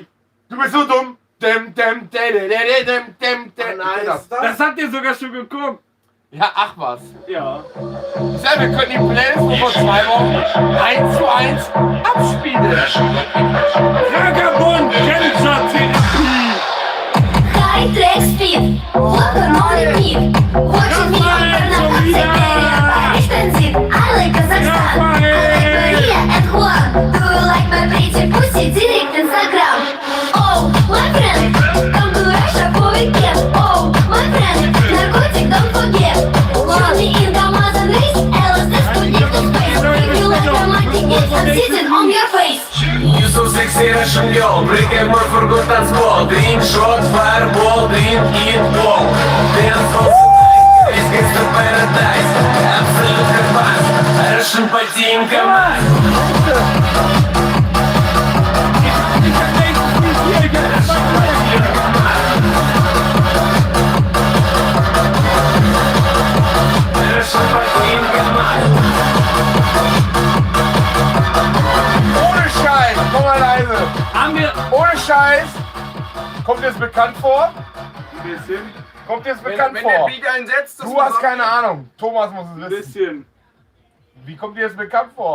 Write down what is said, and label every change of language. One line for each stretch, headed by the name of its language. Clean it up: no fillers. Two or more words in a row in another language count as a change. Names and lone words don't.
German: Du bist so dumm. Nein, Das habt ihr sogar schon geguckt. Ja, ach was. Ja. Ich sag, wir können die Playlist vor 2 Wochen 1:1 abspielen. Vagabund, Cancer-Therapie.
English: High track speed, walking on repeat. Watching me on the expensive. I like Kazakhstan. I like Korea and Juan. Do you like my pretty pussy? Direct Instagram. Oh, my friend, come to Russia for weekend. Oh, my friend, narcotic, don't forget. Show me in Amazon race. LSD Sputnik to space. If you like romantic, get some season on your face. You so sexy Russian girl, break a more for good dance ball. Drink shot, fireball, drink, eat ball. Dance all night, it's gangsta paradise. Absolute fast,
Russian: Russian потинка мать. Russian потинка мать.
German: Ohne Scheiß, komm mal leise. Haben wir. Ohne Scheiß. Kommt dir das bekannt vor? Ein bisschen. Kommt dir das bekannt Wenn der vor? Beat einsetzt, Du hast keine Ahnung. Thomas muss es Ein wissen. bisschen. Wie kommt dir das bekannt vor?